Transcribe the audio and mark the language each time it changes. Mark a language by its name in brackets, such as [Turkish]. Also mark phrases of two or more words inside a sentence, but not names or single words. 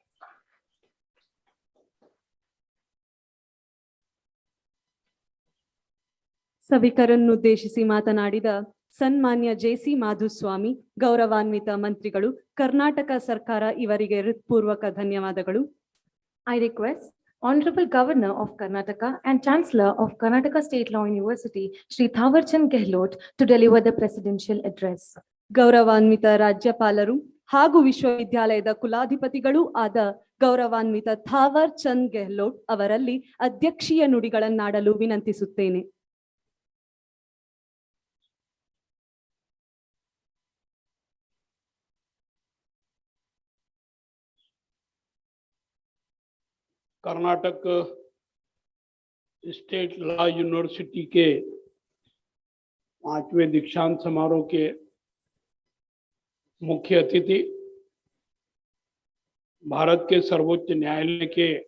[Kannada] ಸಭಿಕರನ್ನುದ್ದೇಶಿಸಿ ಮಾತನಾಡಿದ ಸನ್ಮಾನ್ಯ JC ಮಾಧುಸ್ವಾಮಿ, ಗೌರವಾನ್ವಿತ ಮಂತ್ರಿಗಳು, ಕರ್ನಾಟಕ ಸರ್ಕಾರ ಇವರಿಗೆ ಹೃತ್ಪೂರ್ವಕ ಧನ್ಯವಾದಗಳು. [English] I request Honorable Governor of Karnataka and Chancellor of Karnataka State Law University, Shri Thawarchand Gehlot, to deliver the presidential address. [Kannada] ಗೌರವಾನ್ವಿತ ರಾಜ್ಯಪಾಲರು ಹಾಗೂ ವಿಶ್ವವಿದ್ಯಾಲಯದ ಕುಲಾಧಿಪತಿಗಳೂ ಆದ ಗೌರವಾನ್ವಿತ ಥಾವರ್ ಚಂದ್ ಗೆಹ್ಲೋಟ್ ಅವರಲ್ಲಿ ಅಧ್ಯಕ್ಷೀಯ ನುಡಿಗಳನ್ನಾಡಲು ವಿನಂತಿಸುತ್ತೇನೆ. [Hindi] कर्नाटक स्टेट लॉ यूनिवर्सिटी के 5वें दीक्षांत समारोह के मुख्य अतिथि, भारत के सर्वोच्च न्यायालय के